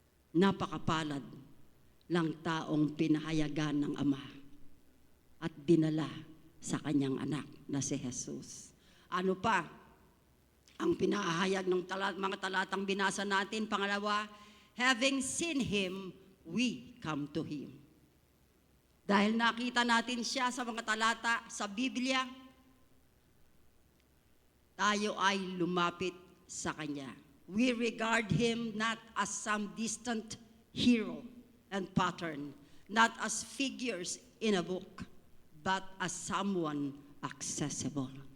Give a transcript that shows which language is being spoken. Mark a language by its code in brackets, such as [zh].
[tl] Napakapalad ng taong pinahayagan ng Ama at dinala sa kanyang anak na si Jesus. Ano pa ang pinahayag ng mga talatang binasa natin? Pangalawa, [en] having seen Him, we come to Him. [tl] Dahil nakita natin siya sa mga talata sa Biblia, tayo ay lumapit sa Kanya. [en] We regard Him not as some distant hero and pattern, not as figures in a book, but as someone accessible.